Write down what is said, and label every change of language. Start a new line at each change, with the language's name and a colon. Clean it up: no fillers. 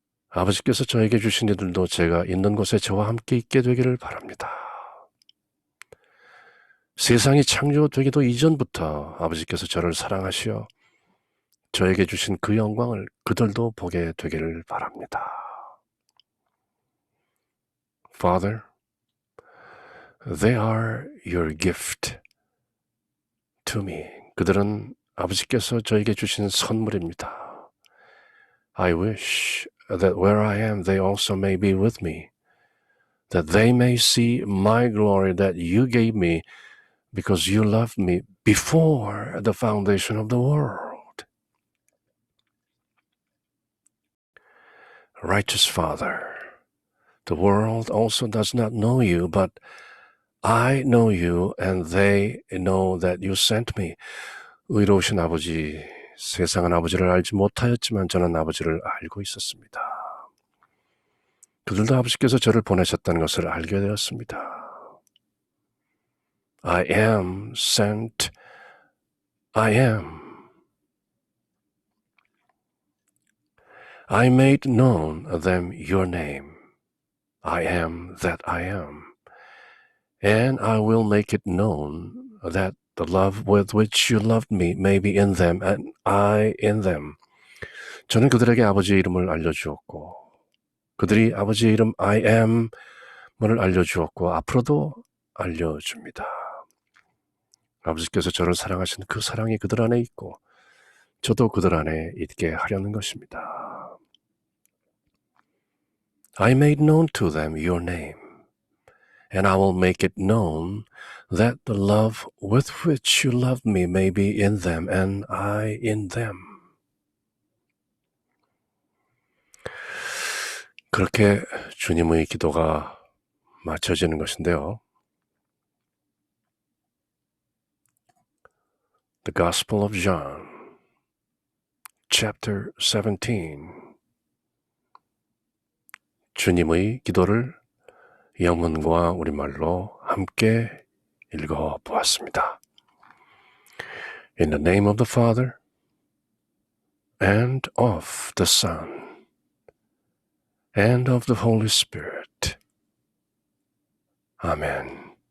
Korean: 아버지께서 저에게 주신 이들도 제가 있는 곳에 저와 함께 있게 되기를 바랍니다. 세상이 창조되기도 이전부터 아버지께서 저를 사랑하시어 저에게 주신 그 영광을 그들도 보게 되기를 바랍니다.
English: Father, they are your gift to me.
Korean: 그들은 아버지께서 저에게 주신 선물입니다.
English: I wish that where I am, they also may be with me, that they may see my glory that you gave me, because you loved me before the foundation of the world. Righteous Father, the world also does not know you, but I know you, and they know that you sent me.
Korean: 의로우신 아버지, 세상은 아버지를 알지 못하였지만 저는 아버지를 알고 있었습니다. 그들도 아버지께서 저를 보내셨다는 것을 알게 되었습니다.
English: I am sent. I am. I made known them your name. I am that I am. And I will make it known that the love with which you loved me may be in them and I in them.
Korean: 저는 그들에게 아버지의 이름을 알려주었고 그들이 아버지의 이름
English: I am
Korean: 을 알려주었고 앞으로도 알려줍니다. 아버지께서 저를 사랑하신 그 사랑이 그들 안에 있고 저도 그들 안에 있게 하려는 것입니다.
English: I made known to them your name, and I will make it known that the love with which you loved me may be in them and I in them.
Korean: 그렇게 주님의 기도가 맞춰지는 것인데요.
English: The Gospel of John, chapter 17.
Korean: 주님의 기도를 영문과 우리말로 함께 읽어보았습니다.
English: In the name of the Father, and of the Son, and of the Holy Spirit. Amen.